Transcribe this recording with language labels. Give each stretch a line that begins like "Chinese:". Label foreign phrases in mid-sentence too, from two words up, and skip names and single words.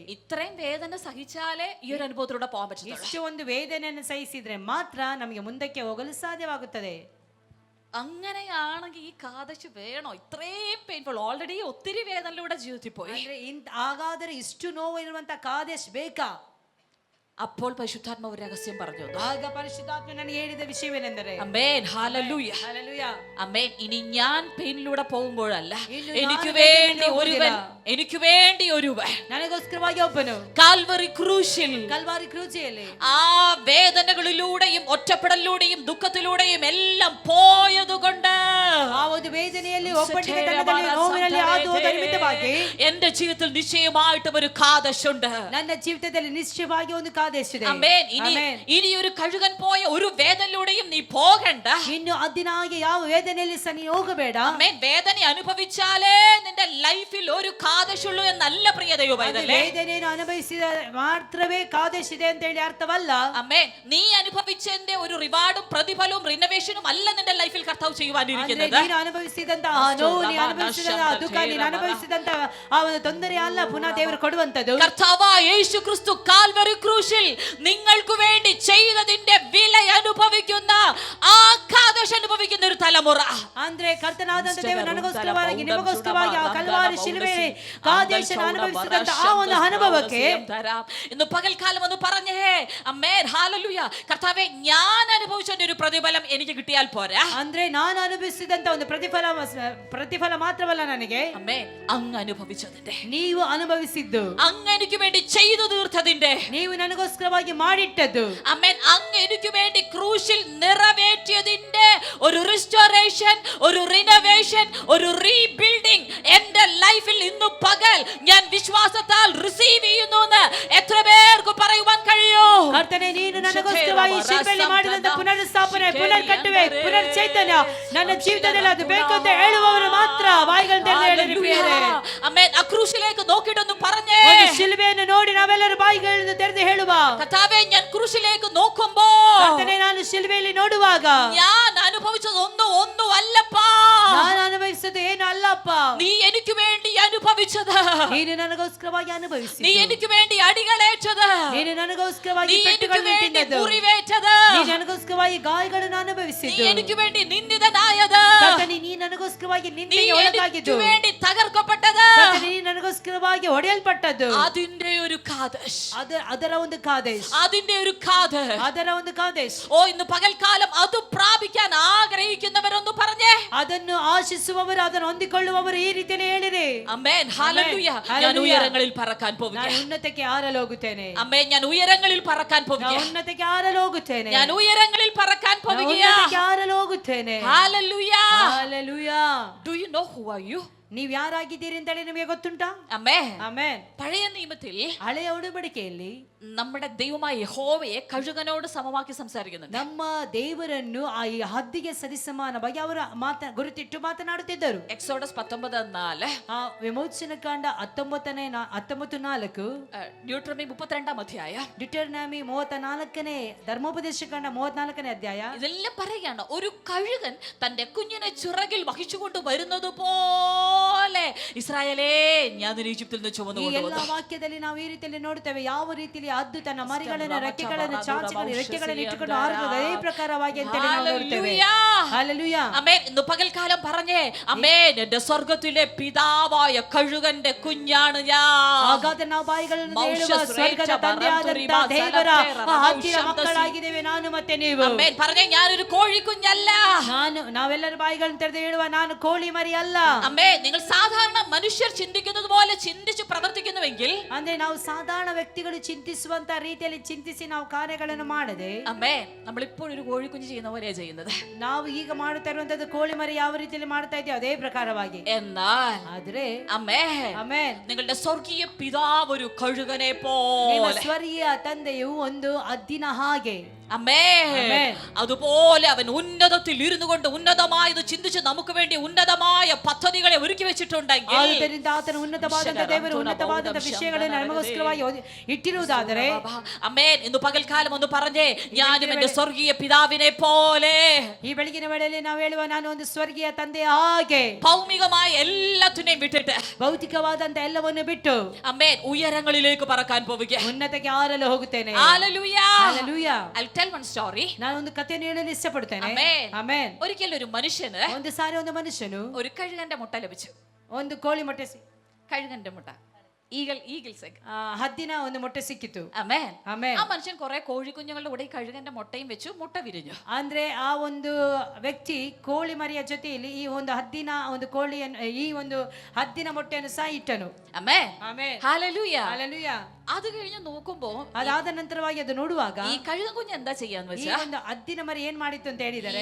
Malayalam: ഇത്രയും വേദന സഹിച്ചാലേ ഈ ഒരു അനുഭവത്തിലൂടെ പോകാൻ പറ്റും.
Kannada: ಇಷ್ಟು ಒಂದು ವೇದನೆಯನ್ನು ಸಹಿಸಿದ್ರೆ ಮಾತ್ರ ನಮಗೆ ಮುಂದಕ್ಕೆ ಹೋಗಲು ಸಾಧ್ಯವಾಗುತ್ತದೆ.
Malayalam: അങ്ങനെയാണെങ്കിൽ ഈ കാദശ് വേണോ? ഇത്രയും
English: painful, already
Malayalam: ഒത്തിരി വേദനയിലൂടെ ജീവിതത്തിൽ പോയി.
Kannada: ಅಂದ್ರೆ ಹಾಗಾದರೆ ಇಷ್ಟು ನೋವು ಇರುವಂತ ಕಾದೇಶ್ ಬೇಕಾ?
Malayalam: അപ്പോൾ പരിശുദ്ധാത്മാവ് ഒരു രഹസ്യം പറഞ്ഞു.
Kannada: ಆಗ ಪರಿಶುದ್ಧಾತ್ಮ ನನಗೆ ಹೇಳಿದ ವಿಷಯವೇನೆಂದರೆ,
Malayalam: ആമേൻ, ഹല്ലേലൂയ, ഹല്ലേലൂയ, ആമേൻ. ഇനി ഞാൻ പെയിനിലൂടെ പോകുമ്പോഴല്ല, എനിക്ക് വേണ്ടി ഒരുവൻ
Kannada: ನನಗೋಸ್ಕರವಾಗಿ ಒಬ್ಬನು
Malayalam: കാൽവറി ക്രൂശിൽ,
Kannada: ಕಲ್ವಾರಿ ಕ್ರೂಸಿಯಲ್ಲಿ
Malayalam: ആ വേദനകളിലൂടെയും ഒറ്റപ്പെടലിലൂടെയും ദുഃഖത്തിലൂടെയും എല്ലാം പോയതുകൊണ്ട്,
Kannada: ಆ ಒಂದು ವೇದನೆಯಲ್ಲಿ ಒಬ್ಬಟ್ಟಿಗೆ ತನ್ನದಲ್ಲಿ ನೋವಿನಲ್ಲಿ ಹಾದು ಹೋದ ನಿಮಿತ್ತವಾಗಿ
Malayalam: എന്റെ ജീവിതത്തിൽ നിശ്ചയമായിട്ടും ഒരു കാദശുണ്ട്.
Kannada: ನನ್ನ ಜೀವಿತದಲ್ಲಿ ನಿಶ್ಚಯವಾಗಿ ಒಂದು ಕಾದೇಶಿದೆ.
Malayalam: ആമേൻ. ഇനി ഒരു കഴുകൻ പോയ ഒരു വേദനയിലൂടെയും നീ പോകണ്ട.
Kannada: ಇನ್ನು ಅದಿನಾಗಿ ಯಾವ ವೇದನೆಯಲ್ಲಿ ಸಹ ನೀ ಹೋಗಬೇಡ.
Malayalam: ആമേൻ. വേദന അനുഭവിച്ചാലേ നിന്റെ ലൈഫിൽ ഒരു കാദശുള്ളൂ എന്നല്ല പ്രിയ ദൈവമൈതലേ.
Kannada: ವೇದನೆಯನ್ನು ಅನುಭವಿಸಿದ ಮಾತ್ರವೇ ಕಾದೇಶಿದೆ ಅಂತ ಹೇಳಿ ಅರ್ಥವಲ್ಲ.
Malayalam: ആമേൻ. നീ അനുഭവിച്ചതിന്റെ ഒരു റിവാർഡും പ്രതിഫലവും റിനോവേഷനും അല്ല നിന്റെ ലൈഫിൽ കർത്താവ് ചെയ്യുവാനിരിക്കുന്നത്.
Kannada: ನೀನು ಅನುಭವಿಸಿದಂತಹ ನೋವು, ನೀನು ಅನುಭವಿಸಿದಂತಹ ದುಃಖ, ನೀನು ಅನುಭವಿಸಿದಂತಹ ಆ ಒಂದು ತೊಂದರೆ ಅಲ್ಲ ಪುನಃ ದೇವರು ಕೊಡುವಂತದ್ದು.
Malayalam: കർത്താവായ യേശു ക്രിസ്തു കാൽവരി ക്രൂശിൽ നിങ്ങൾക്ക് വേണ്ടി ചെയ്തതിന്റെ വില അനുഭവിക്കുന്ന ആ കാദശ് അനുഭവിക്കുന്ന ഒരു തലമുറ.
Kannada: ಅಂದ್ರೆ ಕರ್ತನಾದಂತ ದೇವರು ನನಗೋಸ್ಕರವಾಗಿ ನಿಮಗೋಸ್ಕರವಾಗಿ ಆ ಕಲ್ವಾರಿ ಶಿಲುಬೆಯಲ್ಲಿ ಕಾದೇಶನ ಅನುಭವಿಸಿದಂತ ಆ ಒಂದು ಅನುಭವಕ್ಕೆ
Malayalam: ഇന്ന് പകൽക്കാലം ഒന്ന് പറഞ്ഞേ, അമേൻ, ഹല്ലേലൂയ. കർത്താവേ, ഞാൻ അനുഭവിച്ചതിന്റെ ഒരു പ്രതിഫലം എനിക്ക് കിട്ടിയാൽ പോരാ.
Kannada: ಅಂದ್ರೆ ನಾನು ಅನುಭವಿಸಿದಂತ ಒಂದು ಪ್ರತಿಫಲ ಮಾತ್ರವಲ್ಲ ನನಗೆ,
Malayalam: അമേൻ, അങ്ങ് അനുഭവിച്ചതിന്റെ,
Kannada: ನೀವು ಅನುಭವಿಸಿದ್ದು,
Malayalam: അങ്ങ് എനിക്ക് വേണ്ടി ചെയ്തു തീർത്തതിന്റെ,
Kannada: ನೀವು ನನಗೋಸ್ಕರವಾಗಿ ಮಾಡಿಟ್ಟದ್ದು,
Malayalam: അമേൻ, അങ്ങ് എനിക്ക് വേണ്ടി ക്രൂശിൽ നിറവേറ്റിയതിന്റെ ഒരു റിസ്റ്റോറേഷൻ, ഒരു റിനോവേഷൻ, ഒരു റീബിൽഡിംഗ് എന്റെ ലൈഫിൽ ഇന്നു പകൽ ഞാൻ വിശ്വാസത്താൽ റിസീവ് ചെയ്യുന്നു എന്ന് എത്ര പേർക്ക് പറയുവാൻ കഴിയും?
Kannada: ಕರ್ತನೇ, ನೀನು ನನಗೋಸ್ಕರವಾಗಿ ಶಿಲುಬೆಯಲ್ಲಿ ಮಾಡಿದಂತ ಪುನರುಸ್ಥಾಪನೆ, ಪುನರ್ಕಟ್ಟುವೆ, ಪುನರ್ಚೈತನ್ಯ ನನ್ನ ಜೀವಿತದಲ್ಲಿ ಅದು ಬೇಕು ಅಂತ ಹೇಳುವವರು ಮಾತ್ರ ಬಾಯಿಗಳನ್ನು ತೆರೆದು ಹೇಳಿರಿ ಪ್ರಿಯರೇ.
Malayalam: അമേൻ. ആ ക്രൂശിലേക്ക് നോക്കിയിട്ടൊന്ന് പറഞ്ഞേ,
Kannada: ಒಂದು ಶಿಲುಬೆಯನ್ನು ನೋಡಿ ನಾವೆಲ್ಲರೂ ಬಾಯಿಗಳನ್ನು ತೆರೆದು ಹೇಳುವ,
Malayalam: കർത്താവേ, ഞാൻ ക്രൂശിലേക്ക് നോക്കുമ്പോൾ
Kannada: ಕರ್ತನೇ, ನಾನು ಶಿಲುಬೆಯಲ್ಲಿ ನೋಡುವಾಗ
Malayalam: ഞാൻ അനുഭവിച്ചത് ഒന്നും അല്ലപ്പാ,
Kannada: ನಾನು ಅನುಭವಿಸೋದು ಏನು ಅಲ್ಲಪ್ಪ,
Malayalam: നീ എനിക്ക് വേണ്ടി അനുഭവിച്ചത്,
Kannada: ನೀನು ನನಗೋಸ್ಕರವಾಗಿ ಅನುಭವಿಸಿ,
Malayalam: നീ എനിക്ക് വേണ്ടി അടികളേറ്റത്,
Kannada: ನೀನು ನನಗೋಸ್ಕರವಾಗಿ
Malayalam: നീ എനിക്ക്
Kannada: ಪೆಟ್ಟುಗಳನ್ನು
Malayalam: വേണ്ടി
Kannada: ತಿಂದದ್ದು,
Malayalam: മുറിവേറ്റത്,
Kannada: ನೀ ನನಗೋಸ್ಕರವಾಗಿ ಗಾಯಗಳನ್ನು
Malayalam: നീ
Kannada: ಅನುಭವಿಸಿದ್ದು,
Malayalam: എനിക്ക് വേണ്ടി നിന്ദിതനായത്,
Kannada: ಕರ್ತನೇ, ನೀ ನನಗೋಸ್ಕರವಾಗಿ
Malayalam: നീ
Kannada: ನಿಂದೆಗೆ
Malayalam: എനിക്ക്
Kannada: ಒಳಗಾಗಿದ್ದು,
Malayalam: വേണ്ടി തകർക്കപ്പെട്ടത്,
Kannada: ಕರ್ತನೇ, ನೀ ನನಗೋಸ್ಕರವಾಗಿ ಹೊಡೆಯಲ್ಪಟ್ಟದ್ದು,
Malayalam: അതിന്റെ ഒരു കാദശ്,
Kannada: ಅದರ ಒಂದು ಕಾದೇಶ್,
Malayalam: അതിന്റെ ഒരു കാദശ്,
Kannada: ಅದರ ಒಂದು ಕಾದೇಶ್.
Malayalam: ഓ, ഇന്ന് പകൽക്കാലം അത് പ്രാപിക്കാൻ ആഗ്രഹിക്കുന്നവരൊന്ന് പറഞ്ഞേ,
Kannada: ಅದನ್ನು ಆಶಿಸುವವರು, ಅದನ್ನು ಹೊಂದಿಕೊಳ್ಳುವವರು ಈ ರೀತಿಯಲ್ಲಿ ಹೇಳಿರಿ.
Malayalam: അമേൻ, ഹല്ലേലൂയ. ഞാൻ ഉയരങ്ങളിൽ പറക്കാൻ
Kannada: ನಾನು
Malayalam: പോവുകയാണ്.
Kannada: ಉನ್ನತಕ್ಕೆ ಹಾರಲು ಹೋಗುತ್ತೇನೆ,
Malayalam: അമേൻ. ഞാൻ ഉയരങ്ങളിൽ പറക്കാൻ
Kannada: ನಾನು
Malayalam: പോവുകയാണ്.
Kannada: ಉನ್ನತಕ್ಕೆ ಹಾರಲು ಹೋಗುತ್ತೇನೆ,
Malayalam: ഞാൻ ഉയരങ്ങളിൽ പറക്കാൻ
Kannada: ನಾನು
Malayalam: പോവുകയാണ്.
Kannada: ಉನ್ನತಕ್ಕೆ ಹಾರಲು ಹೋಗುತ್ತೇನೆ.
Malayalam: ഹല്ലേലൂയ.
English: Hallelujah. Do you know who are you?
Kannada: ನೀವ್ ಯಾರಾಗಿದ್ದೀರಿ ಅಂತೇಳಿ ನಿಮಗೆ ಗೊತ್ತುಂಟಾ?
Malayalam: അമ്മേ
Kannada: ಆಮೆನ್.
Malayalam: പഴയ നിയമത്തിൽ
Kannada: ಹಳೆಯ ಉಡಂಬಡಿಕೆಯಲ್ಲಿ
Malayalam: നമ്മുടെ ദൈവമായ യഹോവയെ കഴുകനോട് സമമാക്കി സംസാരിക്കുന്നുണ്ട്.
Kannada: ನಮ್ಮ ದೇವರನ್ನು ಆ ಈ ಹದ್ದಿಗೆ ಸರಿಸಮಾನವಾಗಿ ಅವರು ಗುರುತಿಟ್ಟು ಮಾತನಾಡುತ್ತಿದ್ದರು.
Malayalam: എക്സോഡസ് 19:4,
Kannada: ಆ ವಿಮೋಚನ ಕಾಂಡ 19:4,
Malayalam: ಡ್ಯೂಟ್രോമി 32 അധ്യായം,
Kannada: ಡಿಟರ್ನಾಮಿ 34ನೇ, ಧರ್ಮೋಪದೇಶ ಕಾಂಡ 34ನೇ ಅಧ್ಯಾಯ.
Malayalam: ഇതെല്ലാം പറയുകയാണ്, ഒരു കഴുകൻ തന്റെ കുഞ്ഞിനെ ചിറകിൽ വഹിച്ചുകൊണ്ട് വരുന്നത് പോലെ ഇസ്രായേലേ ഞാൻ നിന്നെ ഈജിപ്തിൽ നിന്ന് ചുമന്നു
Kannada: ಈ
Malayalam: കൊണ്ടുവന്നു.
Kannada: ಎಲ್ಲಾ ವಾಕ್ಯದಲ್ಲಿ ನಾವು ಈ ರೀತಿಯಲ್ಲಿ ನೋಡ್ತೇವೆ, ಯಾವ ರೀತಿಯಲ್ಲಿ ಹದ್ದು ತನ್ನ ಮರಿಗಳನ್ನು ರೆಕ್ಕೆಗಳನ್ನು ಚಾಚಿಕೊಂಡು ರೆಕ್ಕೆಗಳನ್ನು ಇಟ್ಟುಕೊಂಡು ಹಾರುತ್ತದೆ, ಅದೇ ಪ್ರಕಾರವಾಗಿ ಅಂತೇಳಿ ನಾವು ನೋಡ್ತೇವೆ. ಹಲ್ಲೆಲೂಯಾ.
Malayalam: ആമേൻ. ഇന്ന് പകൽക്കാലം പറഞ്ഞേ, ആമേൻ, എന്റെ സ്വർഗ്ഗത്തിലെ പിതാവായ കഴുകന്റെ കുഞ്ഞാണ് ഞാൻ.
Kannada: ಹಾಗಾದ್ರೆ ನಾವು ಬಾಯಿಗಳನ್ನು ಹೇಳುವ ಸ್ವರ್ಗದ ತಂದೆಯಾದಂತ ದೇವರ ಹದ್ದಿನ ಮಕ್ಕಳಾಗಿದ್ದೇವೆ ನಾನು ಮತ್ತೆ ನೀವು.
Malayalam: ആമേൻ. പറഞ്ഞേ, ഞാനൊരു കോഴിക്കുഞ്ഞല്ല.
Kannada: ನಾವೆಲ್ಲರೂ ಬಾಯಿಗಳನ್ನು ತೆರೆದು ಹೇಳುವ, ನಾನು ಕೋಳಿ ಮರಿ ಅಲ್ಲ.
Malayalam: ആമേൻ. നിങ്ങൾ സാധാരണ മനുഷ്യർ ചിന്തിക്കുന്നത് പോലെ ചിന്തിച്ച് പ്രവർത്തിക്കുന്നുവെങ്കിൽ,
Kannada: ಅಂದ್ರೆ ನಾವು ಸಾಧಾರಣ ವ್ಯಕ್ತಿಗಳು ಚಿಂತಿಸುವಂತ ರೀತಿಯಲ್ಲಿ ಚಿಂತಿಸಿ ನಾವು ಕಾರ್ಯಗಳನ್ನು ಮಾಡದೆ,
Malayalam: ആമേൻ, നമ്മൾ ഇപ്പോൾ ഒരു കോഴിക്കുഞ്ഞ് ചെയ്യുന്ന പോലെയാ ചെയ്യുന്നത്.
Kannada: ನಾವು ಈಗ ಮಾಡುತ್ತಾ ಇರುವಂತದ್ದು ಕೋಳಿ ಮರಿ ಯಾವ ರೀತಿಯಲ್ಲಿ ಮಾಡ್ತಾ ಇದೆಯೋ ಅದೇ ಪ್ರಕಾರವಾಗಿ.
Malayalam: എന്നാൽ
Kannada: ಆದ್ರೆ
Malayalam: ആമേൻ,
Kannada: ಆಮೆನ್,
Malayalam: നിങ്ങളുടെ സ്വർഗീയ പിതാവ് ഒരു കഴുകനെ
Kannada: ನಿಮ್ಮ
Malayalam: പോലെ,
Kannada: ಸ್ವರ್ಗೀಯ ತಂದೆಯು ಒಂದು ಹದ್ದಿನ ಹಾಗೆ.
Malayalam: ആമേൻ, ആമേൻ. അതുപോലെ അവൻ ഉന്നതത്തിൽ ഇരുന്നു കൊണ്ട് ഉന്നതമായത് ചിന്തിച്ച് നമുക്ക് വേണ്ടി ഉന്നതമായ പദ്ധതികളെ ഒരുക്കി വെച്ചിട്ടുണ്ടെങ്കിൽ,
Kannada: ಆದ್ದರಿಂದ ಆತನ ಉನ್ನತವಾದಂತ ದೇವರು ಉನ್ನತವಾದಂತ ವಿಷಯಗಳನ್ನು ನಮಗೋಸ್ಕರವಾಗಿ ಇಟ್ಟಿರುವುದಾದರೆ,
Malayalam: ആമേൻ, ഇന്ന് പകൽക്കാലം ഒന്ന് പറഞ്ഞേ, ഞാനും എന്റെ സ്വർഗീയ പിതാവിനെ പോലെ.
Kannada: ಈ ಬೆಳಗಿನ ವೇಳೆಯಲ್ಲಿ ನಾವು ಹೇಳುವ, ನಾನು ಒಂದು ಸ್ವರ್ಗೀಯ ತಂದೆಯ ಹಾಗೆ.
Malayalam: ഭൗമികമായ എല്ലാത്തിനെയും വിട്ടിട്ട്,
Kannada: ಭೌತಿಕವಾದಂತ ಎಲ್ಲವನ್ನು ಬಿಟ್ಟು,
Malayalam: ആമേൻ, ഉയരങ്ങളിലേക്ക് പറക്കാൻ പോവുക.
Kannada: ಉನ್ನತಕ್ಕೆ ಹಾರಲು ಹೋಗುತ್ತೇನೆ.
Malayalam: ഹല്ലേലൂയ.
Kannada: ಹಲ್ಲೆಲೂಯಾ.
English: I'll tell one story.
Kannada: ನಾನು ಒಂದು ಕಥೆಯನ್ನು ಹೇಳಲು ಇಷ್ಟಪಡುತ್ತೇನೆ.
Malayalam: ആമേൻ.
Kannada: ಆಮೆನ್.
Malayalam: ഒരിക്കൽ ഒരു മനുഷ്യന്
Kannada: ಒಂದು ಸಾರಿ ಒಂದು ಮನುಷ್ಯನು
Malayalam: ഒരു കഴുകന്റെ മുട്ട ലഭിച്ചു.
Kannada: ಒಂದು ಕೋಳಿ ಮೊಟ್ಟೆ
Malayalam: കഴുകന്റെ മുട്ട,
English: eagle's egg.
Kannada: ಹದ್ದಿನ ಒಂದು ಮೊಟ್ಟೆ ಸಿಕ್ಕಿತು.
Malayalam: ആമേൻ.
Kannada: ಆಮೆನ್.
Malayalam: ആ മനുഷ്യൻ കുറെ കോഴിക്കുഞ്ഞുങ്ങളുടെ കൂടെ ഈ കഴുകന്റെ മുട്ടയും വെച്ചു, മുട്ട വിരിഞ്ഞു.
Kannada: ಅಂದ್ರೆ ಆ ಒಂದು ವ್ಯಕ್ತಿ ಕೋಳಿ ಮರಿಯ ಜೊತೆಯಲ್ಲಿ ಈ ಒಂದು ಹದ್ದಿನ ಒಂದು ಕೋಳಿಯನ್ನು, ಈ ಒಂದು ಹದ್ದಿನ ಮೊಟ್ಟೆಯನ್ನು ಸಹ ಇಟ್ಟನು.
Malayalam: ആമേൻ.
Kannada: ಆಮೆನ್.
Malayalam: ഹല്ലേലൂയ.
Kannada: ಹಲ್ಲೆಲೂಯಾ.
Malayalam: അത് കഴിഞ്ഞ് നോക്കുമ്പോ
Kannada: ಅದಾದ ನಂತರವಾಗಿ ಅದು ನೋಡುವಾಗ
Malayalam: ഈ കഴുകൻ കുഞ്ഞ് എന്താ ചെയ്യാന്ന്
Kannada: ಈ
Malayalam: വെച്ചാ,
Kannada: ಒಂದು ಹದ್ದಿನ ಮರಿ ಏನ್ ಮಾಡಿತ್ತು ಅಂತ ಹೇಳಿದರೆ,